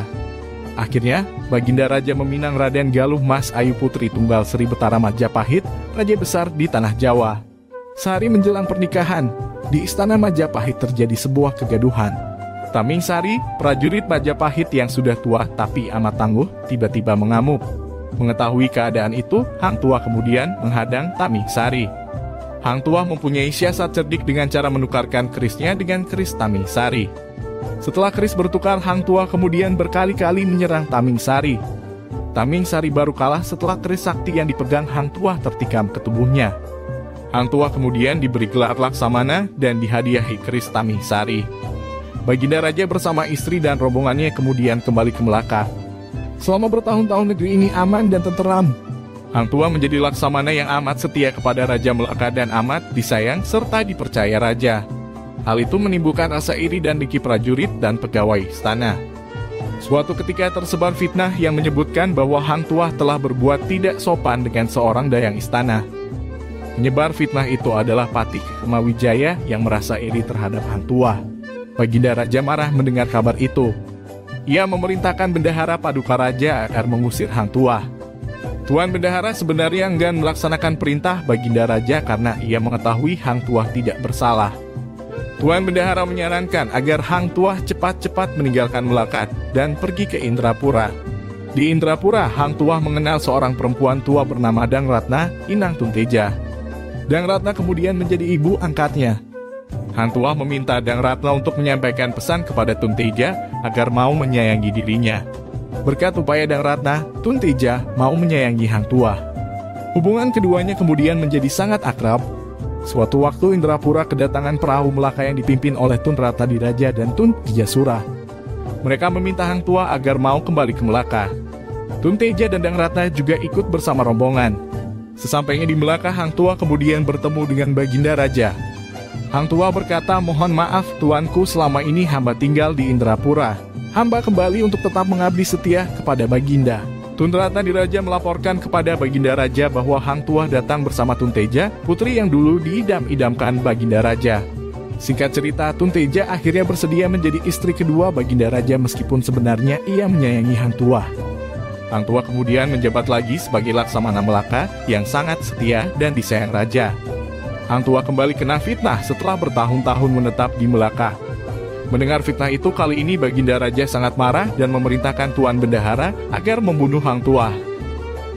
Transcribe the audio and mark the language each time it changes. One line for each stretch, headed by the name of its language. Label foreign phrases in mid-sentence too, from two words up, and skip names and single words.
Indonesian: Akhirnya, Baginda Raja meminang Raden Galuh Mas Ayu putri tunggal Sri Betara Majapahit, Raja Besar di Tanah Jawa. Sehari menjelang pernikahan, di Istana Majapahit terjadi sebuah kegaduhan. Taming Sari, prajurit Majapahit yang sudah tua tapi amat tangguh, tiba-tiba mengamuk. Mengetahui keadaan itu, Hang Tuah kemudian menghadang Taming Sari. Hang Tuah mempunyai siasat cerdik dengan cara menukarkan kerisnya dengan keris Taming Sari. Setelah keris bertukar, Hang Tuah kemudian berkali-kali menyerang Taming Sari. Taming Sari baru kalah setelah keris sakti yang dipegang Hang Tuah tertikam ke tubuhnya. Hang Tuah kemudian diberi gelar Laksamana dan dihadiahi keris Taming Sari. Baginda Raja bersama istri dan rombongannya kemudian kembali ke Melaka. Selama bertahun-tahun negeri ini aman dan tenteram. Hang Tuah menjadi Laksamana yang amat setia kepada Raja Melaka dan amat disayang serta dipercaya Raja. Hal itu menimbulkan rasa iri dan dengki prajurit dan pegawai istana. Suatu ketika tersebar fitnah yang menyebutkan bahwa Hang Tuah telah berbuat tidak sopan dengan seorang dayang istana. Penyebar fitnah itu adalah Patih Kemawijaya yang merasa iri terhadap Hang Tuah. Baginda Raja marah mendengar kabar itu. Ia memerintahkan Bendahara Paduka Raja agar mengusir Hang Tuah. Tuan Bendahara sebenarnya enggan melaksanakan perintah Baginda Raja karena ia mengetahui Hang Tuah tidak bersalah. Tuan Bendahara menyarankan agar Hang Tuah cepat-cepat meninggalkan Melaka dan pergi ke Indrapura. Di Indrapura, Hang Tuah mengenal seorang perempuan tua bernama Dang Ratna, Inang Tunteja. Dang Ratna kemudian menjadi ibu angkatnya. Hang Tuah meminta Dang Ratna untuk menyampaikan pesan kepada Tunteja agar mau menyayangi dirinya. Berkat upaya Dang Ratna, Tunteja mau menyayangi Hang Tuah. Hubungan keduanya kemudian menjadi sangat akrab. Suatu waktu Indrapura kedatangan perahu Melaka yang dipimpin oleh Tun Ratnadiraja dan Tun Tijasura. Mereka meminta Hang Tuah agar mau kembali ke Melaka. Tunteja dan Dang Ratna juga ikut bersama rombongan. Sesampainya di Melaka, Hang Tuah kemudian bertemu dengan Baginda Raja. Hang Tuah berkata, "Mohon maaf tuanku, selama ini hamba tinggal di Indrapura. Hamba kembali untuk tetap mengabdi setia kepada Baginda." Tun Ratnadiraja melaporkan kepada Baginda Raja bahwa Hang Tuah datang bersama Tunteja, putri yang dulu diidam-idamkan Baginda Raja. Singkat cerita, Tunteja akhirnya bersedia menjadi istri kedua Baginda Raja meskipun sebenarnya ia menyayangi Hang Tuah. Hang Tuah kemudian menjabat lagi sebagai Laksamana Melaka yang sangat setia dan disayang Raja. Hang Tuah kembali kena fitnah setelah bertahun-tahun menetap di Melaka. Mendengar fitnah itu, kali ini Baginda Raja sangat marah dan memerintahkan Tuan Bendahara agar membunuh Hang Tuah.